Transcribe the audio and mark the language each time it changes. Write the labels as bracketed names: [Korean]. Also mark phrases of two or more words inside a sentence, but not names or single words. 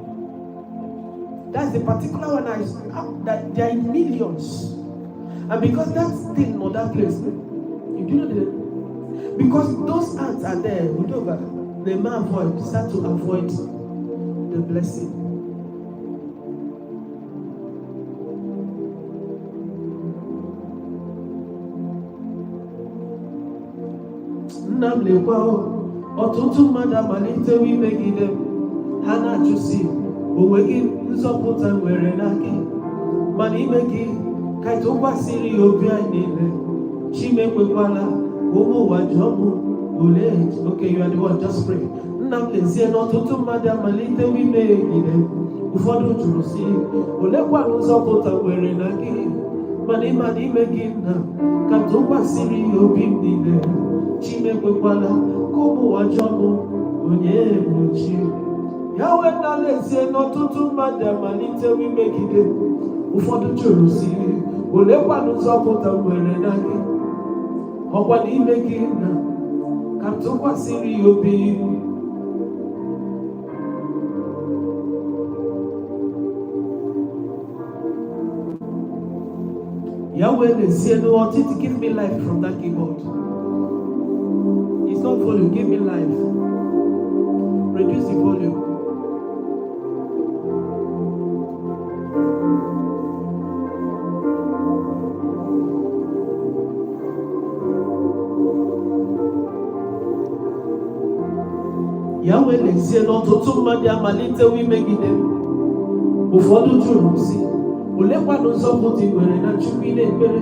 [English] That's the particular one that there are millions. And because that thing or that place, you do know the, because those ants are there, they may start to avoid the blessing. [Igbo] Ọtụtụ mmadụ amalitewo imegide m, ha na-ajụsi onwe gị nzọpụta nwere n'aka, mana ime gị ka tụkwasịrị ya obi anyị niile. Chimekwekwala ụmụ ụwa jụọ m olee. [English] Okay, you are the one, just pray. [Igbo] Nna m lezie na ọtụtụ mmadụ amalitewo imegide m, ụfọdụ jụrụ si olekwanụ nzọpụta nwere n'aka, mana ịma ime gị nna ka tụkwasịrị ya obi m niile. Chimekwekwala ka ụmụ ụwa jụọ m onye bụ chi. Ya weta lezie n'ọtụtụ mmadụ amalitewo imegide, ụfọdụ jụrụ si olekwanụ nzọpụta nwere na gị, ọkwa na ime gị na ka m tụkwasịrị ya obi. Ya wee lezie n'ọtụtụ, [English] give me life from that keyboard. It's not volume, give me life. Reduce the volume. [Igbo] Ya wee lezie n'ọtụtụ mmadụ amalitewo imegide m, ụfọdụ jụrụ si olekwanụ nzọpụta ị nwere na Chukwu ị na-ekpere.